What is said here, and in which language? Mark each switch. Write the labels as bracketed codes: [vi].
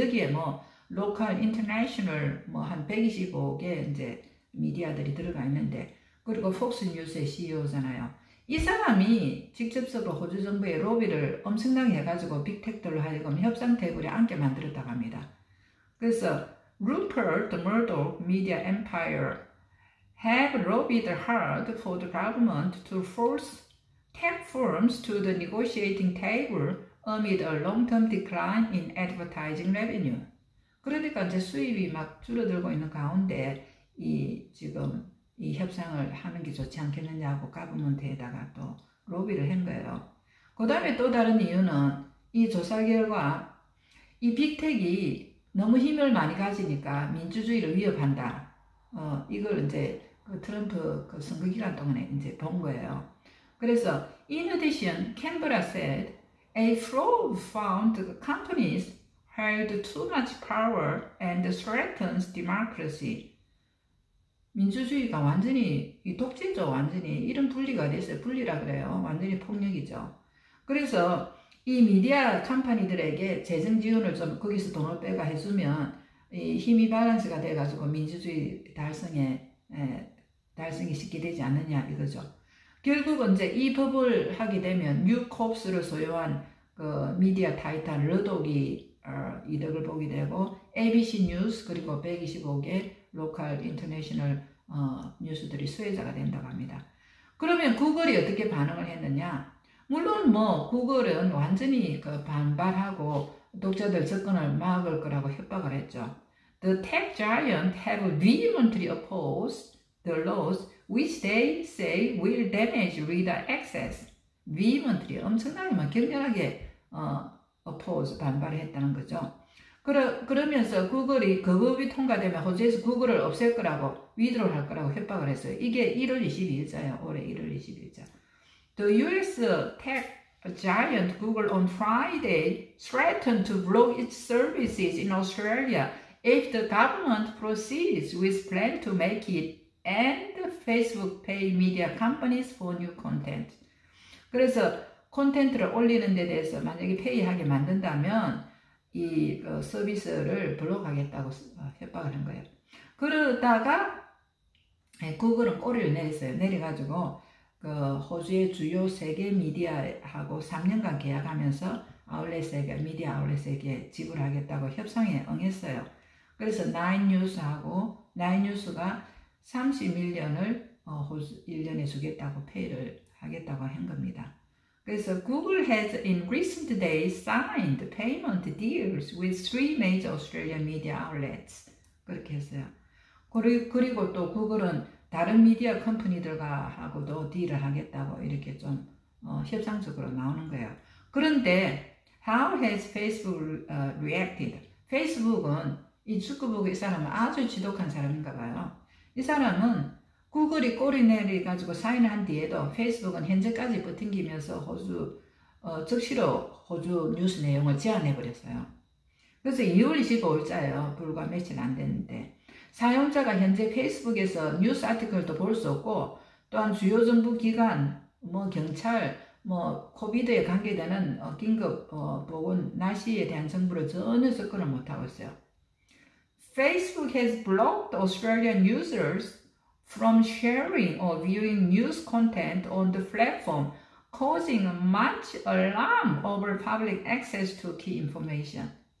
[ko] 여기에 뭐 로컬, 인터내셔널 뭐 한 125개 이제 미디어들이 들어가 있는데 그리고 폭스 뉴스의 CEO잖아요. 이 사람이 직접적으로 호주 정부의 로비를 엄청나게 해가지고 빅텍들로 하여금 협상 테이블에 앉게 만들었다고 합니다. 그래서 [en] Rupert Murdoch Media Empire have lobbied hard for the government to force tech firms to the negotiating table amid a long-term decline in advertising revenue. [ko] 그러니까 이제 수입이 막 줄어들고 있는 가운데 지금 이 협상을 하는 게 좋지 않겠느냐고 가버먼트에다가 또 로비를 한 거예요. 그 다음에 또 다른 이유는 이 조사 결과 이 빅텍이 너무 힘을 많이 가지니까 민주주의를 위협한다. 이걸 이제 그 트럼프 그 선거 기간 동안에 이제 본 거예요. 그래서 [en] in addition, Canberra said a fraud found companies held too much power and threatens democracy. [ko] 민주주의가 완전히 이 독재죠. 완전히 이런 분리가 됐어요. 분리라 그래요. 완전히 폭력이죠. 그래서 이 미디어 컴퍼니들에게 재정 지원을 좀 거기서 돈을 빼가 해주면 이 힘이 밸런스가 돼가지고 민주주의 달성이 쉽게 되지 않느냐 이거죠. 결국은 이제 이 법을 하게 되면 뉴콥스를 소유한 그 미디어 타이탄 러독이 이득을 보게 되고 ABC 뉴스 그리고 125개 로컬 인터내셔널 뉴스들이 수혜자가 된다고 합니다. 그러면 구글이 어떻게 반응을 했느냐? 물론 뭐 구글은 완전히 그 반발하고 독자들 접근을 막을 거라고 협박을 했죠. [en] The tech giant have vehemently opposed the laws which they say will damage reader access. [ko] 위원들이 엄청나게 막 격렬하게 oppose, 반발했다는 거죠. 그러면서 구글이 그 법이 통과되면 호주에서 구글을 없앨 거라고 위드롤 할 거라고 협박을 했어요. 이게 1월 22일자예요. 올해 1월 22일자. [en] The US tech giant Google on Friday threatened to block its services in Australia if the government proceeds with plan to make it and Facebook pay media companies for new content. [ko] 그래서 콘텐츠를 올리는 데 대해서 만약에 페이하게 만든다면 이 서비스를 블록하겠다고 협박을 한 거예요. 그러다가 구글은 꼬리를 내렸어요. 내려가지고 그 호주의 주요 세계 미디어하고 3년간 계약하면서 아울렛에게 미디어 아울렛에게 지불하겠다고 협상에 응했어요. 그래서 나인뉴스가 30밀리언을 호주 1년에 주겠다고 페이를 하겠다고 한 겁니다. 그래서 [en] Google has in recent days signed payment deals with 3 major Australian media outlets. [ko] 그렇게 했어요. 그리고 또 구글은 다른 미디어 컴퍼니들과 하고도 딜을 하겠다고 이렇게 좀 협상적으로 나오는 거예요. 그런데 [en] how has Facebook reacted? [ko] 페이스북은 이 주커버그 이 사람은 아주 지독한 사람인가 봐요. 이 사람은 구글이 꼬리 내려가지고 사인한 뒤에도 페이스북은 현재까지 버팅기면서 즉시로 호주 뉴스 내용을 제한해버렸어요. 그래서 2월 25일자예요. 불과 며칠 안 됐는데 사용자가 현재 페이스북에서 뉴스 아티클도 볼 수 없고 또한 주요 정부 기관, 경찰, 코비드에 관계되는 긴급 보건 날씨에 대한 정보를 전혀 접근을 못하고 있어요. [en] Facebook has blocked Australian users from sharing or viewing news content on the platform, causing much alarm over public access to key information.